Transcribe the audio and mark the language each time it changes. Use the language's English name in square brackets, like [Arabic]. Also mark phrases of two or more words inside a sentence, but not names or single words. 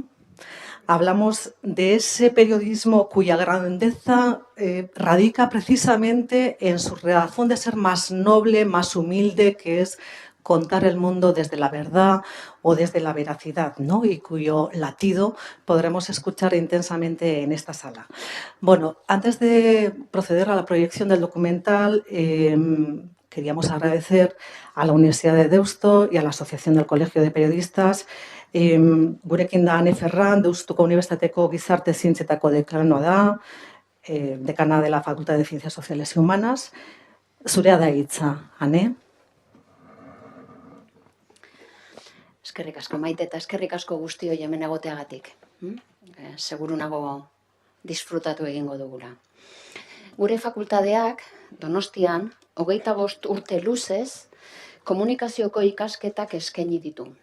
[Spanish] Hablamos de ese periodismo cuya grandeza radica precisamente en su razón de ser más noble, más humilde, que es contar el mundo desde la verdad o desde la veracidad, ¿no?, y cuyo latido podremos escuchar intensamente en esta sala. Bueno, antes de proceder a la proyección del documental, queríamos agradecer a la Universidad de Deusto y a la Asociación del Colegio de Periodistas. [Basque] Gurekin da Ane Ferran, Deustuko Unibertsitateko Gizarte Zientzietako dekanoa da, [Spanish] decana de la Facultad de Ciencias Sociales y Humanas. [Basque] Zurea da hitza, Ane. Eskerrik asko, Maite, eta eskerrik asko guztioi hemen egoteagatik. Seguru nago disfrutatu egingo dugula. Gure fakultateak Donostian 25 urte luzez komunikazioko ikasketak eskaini ditu.